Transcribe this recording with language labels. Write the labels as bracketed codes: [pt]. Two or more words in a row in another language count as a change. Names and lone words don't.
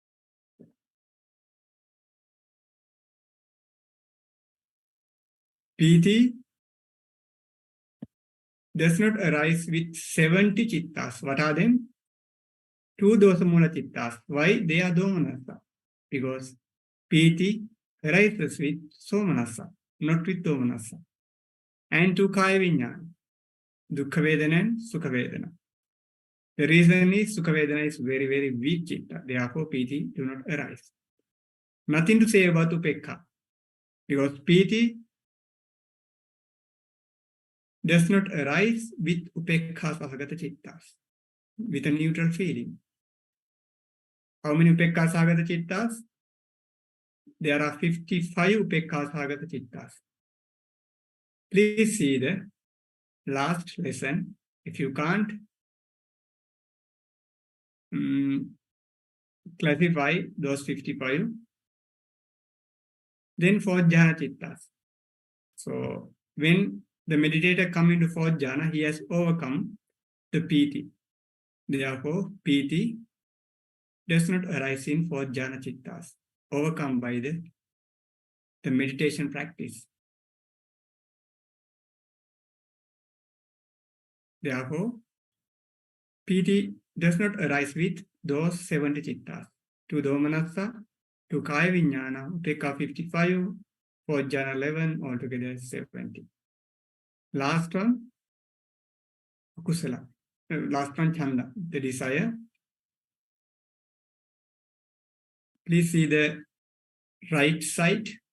[en] Piti does not arise with 70 chittas. What are them? 2 [pi] dosamula chittas. [en] Why? They are domanassa. Because piti arises with somanassa, not with domanassa. [pi] And 2 kaya viññāna, dukkha vedana and sukha vedana. [en] The reason is [pi] sukha vedana [en] is very, very weak chitta. Therefore, piti do not arise. Nothing to say about upekha. Because piti does not arise with [pi] upekha sahagata chittas, [en] with a neutral feeling. How many [pi] upekha sahagata chittas? [en] There are 55 [pi] upekha sahagata chittas. [en] Please see the last lesson. If you can't classify those 55, then 4th [pi] jhana chittas. [en] So when the meditator comes into 4th jhana, he has overcome the piti. Therefore, piti does not arise in 4th [pi] jhana chittas, [en] overcome by the meditation practice. Therefore, piti does not arise with those 70 chittas. [pi] 2 domanassa, 2 kaya viññāna, upekha 55, [en] 4th jhana 11, altogether 70. Last one, akusala. Last one, chanda, the desire. Please see the right side.